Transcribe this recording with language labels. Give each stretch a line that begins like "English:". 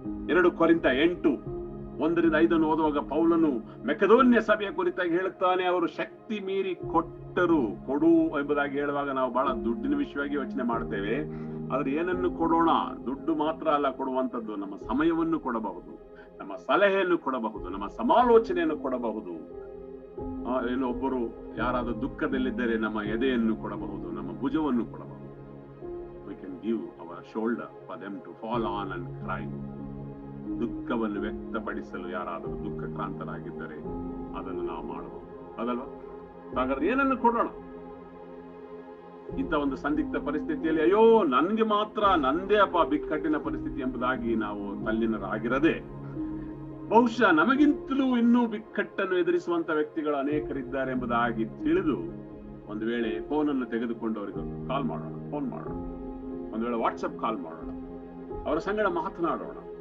Kannada: 2 ಕೊರಿಂಥ 8:1-5 ಓದುವಾಗ ಪೌಲನು ಮೆಕೆದೋನ್ಯ ಸಭೆಯ ಕುರಿತಾಗಿ ಹೇಳುತ್ತಾನೆ, ಅವರು ಶಕ್ತಿ ಮೀರಿ ಕೊಡು ಎಂಬುದಾಗಿ ಹೇಳುವಾಗ ನಾವು ಬಹಳ ದುಡ್ಡಿನ ವಿಷಯವಾಗಿ ಯೋಚನೆ ಮಾಡ್ತೇವೆ. ಆದ್ರೆ ಏನನ್ನು ಕೊಡೋಣ? ದುಡ್ಡು ಮಾತ್ರ ಅಲ್ಲ ಕೊಡುವಂಥದ್ದು, ನಮ್ಮ ಸಮಯವನ್ನು ಕೊಡಬಹುದು, ನಮ್ಮ ಸಲಹೆಯನ್ನು ಕೊಡಬಹುದು, ನಮ್ಮ ಸಮಾಲೋಚನೆಯನ್ನು ಕೊಡಬಹುದು. ಏನು ಒಬ್ಬರು ಯಾರಾದ್ರೂ ದುಃಖದಲ್ಲಿದ್ದರೆ ನಮ್ಮ ಎದೆಯನ್ನು ಕೊಡಬಹುದು, ನಮ್ಮ ಭುಜವನ್ನು ಕೊಡಬಹುದು.
English: We can give our shoulder for them to fall on and cry.
Kannada: ದುಃಖವನ್ನು ವ್ಯಕ್ತಪಡಿಸಲು ಯಾರಾದರೂ ದುಃಖಕ್ರಾಂತರಾಗಿದ್ದರೆ ಅದನ್ನು ನಾವು ಮಾಡಬಹುದು, ಅದಲ್ವಾ? ಹಾಗಾದ್ರೆ ಏನನ್ನು ಕೊಡೋಣ? ಇಂಥ ಒಂದು ಸಂದಿಗ್ಧ ಪರಿಸ್ಥಿತಿಯಲ್ಲಿ ಅಯ್ಯೋ ನನ್ಗೆ ಮಾತ್ರ ನಂದೇ ಬಿಕ್ಕಟ್ಟಿನ ಪರಿಸ್ಥಿತಿ ಎಂಬುದಾಗಿ ನಾವು ತಲ್ಲೀನರಾಗಿರದೆ, ಬಹುಶಃ ನಮಗಿಂತಲೂ ಇನ್ನೂ ಬಿಕ್ಕಟ್ಟನ್ನು ಎದುರಿಸುವಂತ ವ್ಯಕ್ತಿಗಳು ಅನೇಕರಿದ್ದಾರೆ ಎಂಬುದಾಗಿ ತಿಳಿದು ಒಂದು ವೇಳೆ ಫೋನನ್ನು ತೆಗೆದುಕೊಂಡು ಅವರಿಗೆ ಕಾಲ್ ಮಾಡೋಣ, ಫೋನ್ ಮಾಡೋಣ, ಒಂದು ವೇಳೆ ವಾಟ್ಸಪ್ ಕಾಲ್ ಮಾಡೋಣ, ಅವರ ಸಂಗಡ ಮಾತನಾಡೋಣ.